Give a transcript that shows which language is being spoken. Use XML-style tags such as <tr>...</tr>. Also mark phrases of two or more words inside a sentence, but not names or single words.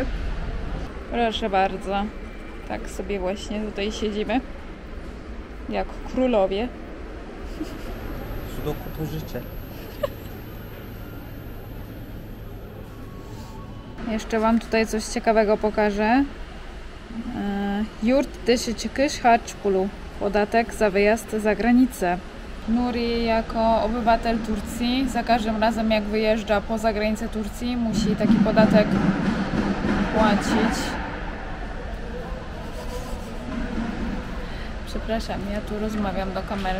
<pl>Proszę bardzo, tak sobie właśnie tutaj siedzimy, jak królowie. Sudoku życzę. Jeszcze Wam tutaj coś ciekawego pokażę.</pl> <tr>Yurt dışı çıkış harç pulu.</tr> <pl>Podatek za wyjazd za granicę. Nuri jako obywatel Turcji za każdym razem jak wyjeżdża poza granicę Turcji musi taki podatek płacić. Przepraszam, ja tu rozmawiam do kamery.</pl>